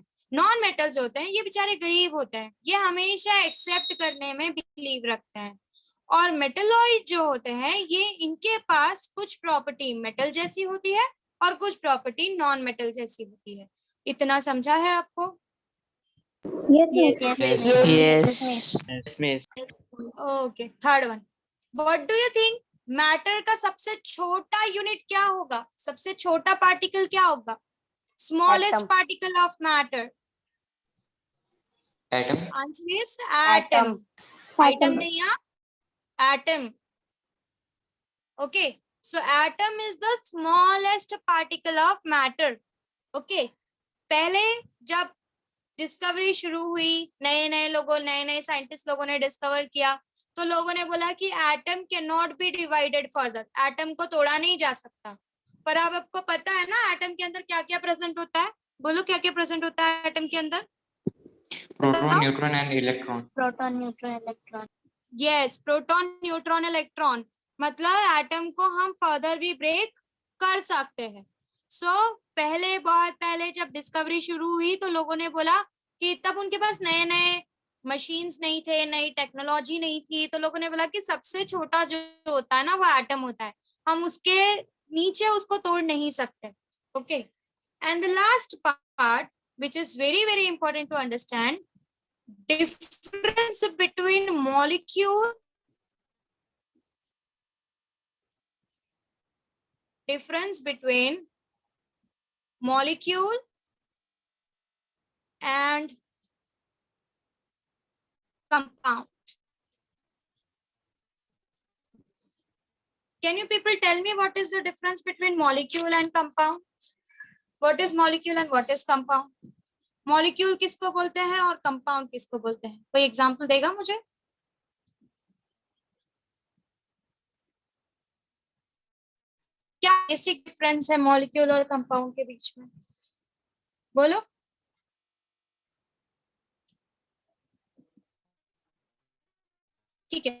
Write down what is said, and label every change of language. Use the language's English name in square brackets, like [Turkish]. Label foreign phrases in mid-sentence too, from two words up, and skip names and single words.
[English] non metals [Hindi] होते हैं, ये बेचारे गरीब होते हैं, ये हमेशा एक्सेप्ट करने में बिलीव रखते हैं। और मेटलॉइड जो होते हैं, ये इनके पास कुछ प्रॉपर्टी मेटल जैसी होती है और कुछ प्रॉपर्टी [English] non metal [Hindi] जैसी होती है। इतना समझा है आपको? [English] Yes, Yes, miss. yes. Yes. Yes, miss. okay, third one, what do you think matter [Hindi] का सबसे छोटा यूनिट क्या होगा? सबसे छोटा पार्टिकल क्या होगा? [English] smallest particle of matter. Atom. answer is atom. [Hindi] आइटम नहीं, एटम। [English] okay, so atom is the smallest particle of matter. [Hindi] ओके, पहले जब डिस्कवरी शुरू हुई, नए नए साइंटिस्ट लोगों ने डिस्कवर किया, तो लोगों ने बोला कि [English] atom cannot be divided further, [Hindi] एटम को तोड़ा नहीं जा सकता। पर अब आपको पता है ना एटम के अंदर क्या क्या प्रेजेंट होता है? बोलो क्या क्या प्रेजेंट होता है एटम के अंदर? [English] Proton, neutron, and electron. Proton, neutron, electron. yes, proton, neutron, electron. [Hindi] मतलब एटम को हम फर्दर भी ब्रेक कर सकते हैं। सो पहले, बहुत पहले जब डिस्कवरी शुरू हुई तो लोगों ने बोला कि तब उनके पास नए नए मशीन्स नहीं थे, नई टेक्नोलॉजी नहीं थी, तो लोगों ने बोला कि सबसे छोटा जो होता है ना वो एटम होता है, हम उसके नीचे उसको तोड़ नहीं सकते। [English] okay, and the last part which is very very important to understand, difference between molecule, difference between molecule and compound. Can you people tell me what is the difference between molecule and compound? What is molecule and what is compound? [Hindi] Molecule किसको बोलते हैं और compound किसको बोलते हैं? कोई एग्जाम्पल देगा मुझे? क्या [English] basic difference [Hindi] है मॉलिक्यूल और कंपाउंड के बीच में? बोलो। ठीक है।